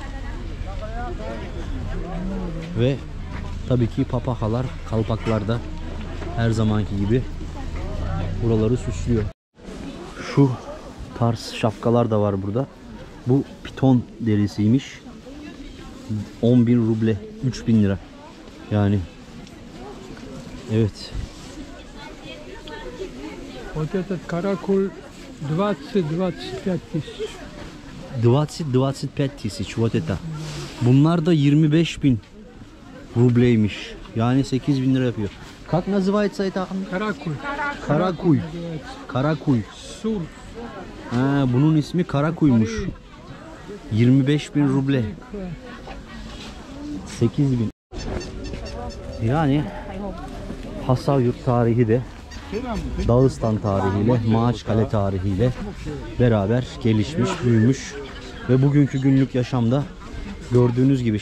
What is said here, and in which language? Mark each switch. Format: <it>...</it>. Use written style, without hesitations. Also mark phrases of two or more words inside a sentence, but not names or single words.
<tr>Ve tabii ki papakalar, kalpaklar da her zamanki gibi buraları süslüyor. Şu tarz şapkalar da var burada. Bu piton derisiymiş. 10.000 ruble, 3.000 lira. Yani evet.</tr> <ru>Вот этот каракул 20-25 тысяч. 20-25 тысяч вот это.</ru> <tr>Bunlar da 25.000 rubleymiş. Yani 8.000 lira yapıyor.</tr> <ru>Как называется это? Каракул.</ru> <tr>Karakuy. Karakuy. Сур. Ha, bunun ismi Karakuymuş. 25.000 ruble. 8.000. Yani Hasavjurt tarihi de Dağıstan tarihiyle, Maaşkale tarihiyle beraber gelişmiş, büyümüş ve bugünkü günlük yaşamda gördüğünüz gibi.</tr>